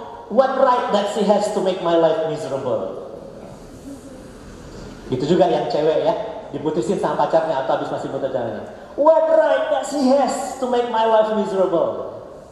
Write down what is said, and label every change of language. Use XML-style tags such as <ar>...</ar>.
<en>What right that she has to make my life miserable?</en> <id>Itu juga yang cewek ya. Diputusin sama pacarnya atau habis masih berjalannya.</id> <en>What right that she has to make my life miserable?</en>